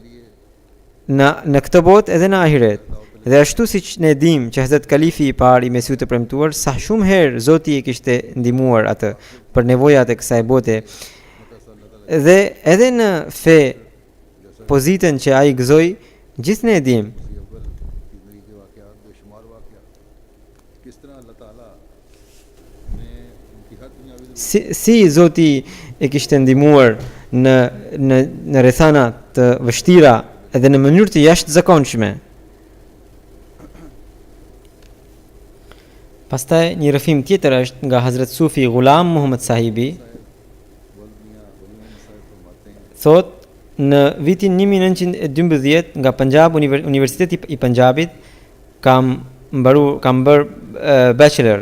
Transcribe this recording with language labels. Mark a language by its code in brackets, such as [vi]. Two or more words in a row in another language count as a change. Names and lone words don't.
[sq] Në këtë botë edhe në ahiret. Dhe ashtu siç ne dim që Hazrat Kalifi I parë I Mesiut të premtuar sa shumë herë Zoti e kishte ndihmuar atë për nevojat e kësaj bote. Dhe edhe në fe pozitën që ai gëzoi, gjithë ne e dim. [ur] کسی اول کی زندگی کے واقعات بے شمار واقعات کس طرح اللہ تعالیٰ نے ان کی ہر دنیاوی [sq] Si Zoti e kishte ndihmuar në rrethana të vështira edhe në mënyrë të jashtëzakonshme. Pastaj një rrëfim tjetër është nga Hazrat Sufi Ghulam Muhammad Sahibi, thot në vitin 1912 nga Punjab, Universiteti I Punjabit kam bërë bachelor.